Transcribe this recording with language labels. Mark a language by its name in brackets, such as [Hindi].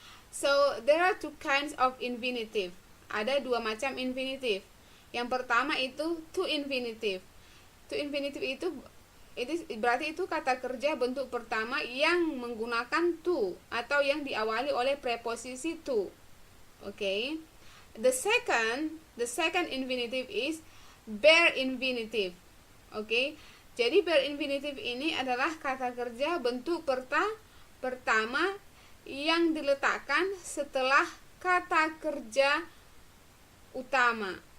[English] So there are two kinds of infinitive. [Indonesian] Ada dua macam infinitive. Yang pertama itu to infinitive. To infinitive itu berarti itu kata kerja bentuk pertama yang menggunakan to atau yang diawali oleh preposisi to. [English] Okay. The second infinitive is bare infinitive. Okay. [Indonesian] Jadi bare infinitive ini adalah kata kerja bentuk pertama yang diletakkan setelah kata kerja utama.